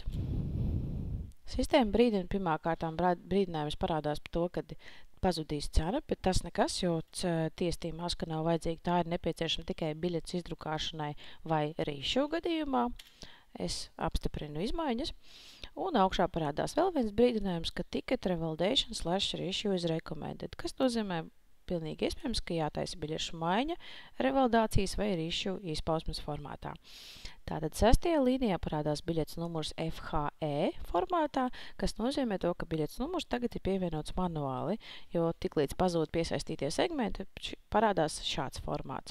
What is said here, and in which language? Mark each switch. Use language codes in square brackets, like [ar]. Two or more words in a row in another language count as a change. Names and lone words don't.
[lv] Sistēma brīdina pirmkārtām brīdinājums parādās par to, kad pazudīs cena, bet tas nekas, jo tiestība maska nav vajadzīga, tā ir nepieciešama tikai biļetes izdrukāšanai vai reissue gadījumā. Es apstiprinu izmaiņas, un augšā parādās vēl viens brīdinājums, ka [en] ticket revalidation /reissue is recommended, [lv] kas nozīmē pilnīgi iespējams, ka jātaisa biļešu maiņa, revalidācijas vai reissue izpausmes formātā. Tātad 6. līnijā parādās biļetes numurs FHE formātā, kas nozīmē to, ka biļetes numurs tagad ir pievienots manuāli, jo tiklīdz pazūd piesaistītie segmenti, parādās šāds formāts.